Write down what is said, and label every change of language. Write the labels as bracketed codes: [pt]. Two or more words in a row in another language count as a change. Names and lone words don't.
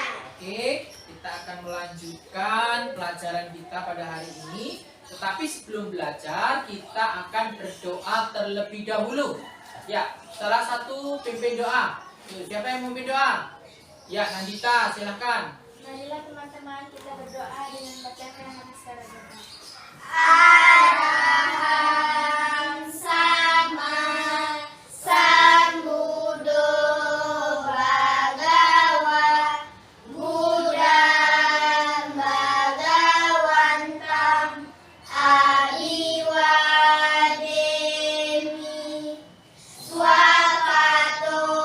[id] Oke, kita akan melanjutkan pelajaran kita pada hari ini. Tetapi sebelum belajar, kita akan berdoa terlebih dahulu. Ya, salah satu pimpin doa. Siapa yang memimpin doa? Ya, Nandita, silakan. Marilah teman-teman kita berdoa dengan bacakan hadis doa. [pi] Araham sama sambudo bagawa Buddha bagawantam abiwademi swakato